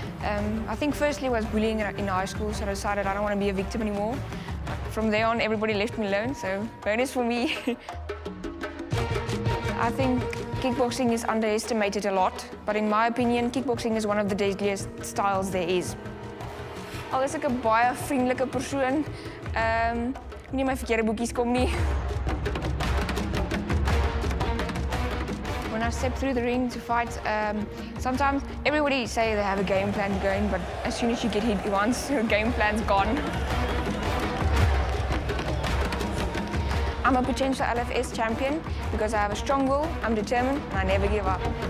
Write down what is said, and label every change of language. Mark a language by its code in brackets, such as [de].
[en] I think firstly was bullying in high school, so I decided I don't want to be a victim anymore. From there on, everybody left me alone, so bonus for me. I think kickboxing is underestimated a lot, but in my opinion, kickboxing is one of the deadliest styles there is. [af] Al is ek 'n baie vriendelike persoon, moenie my verkeerde boekies kom nie. [en] When I step through the ring to fight, sometimes everybody say they have a game plan going, but as soon as you get hit once, your game plan's gone. I'm a potential LFS champion because I have a strong will, I'm determined, and I never give up.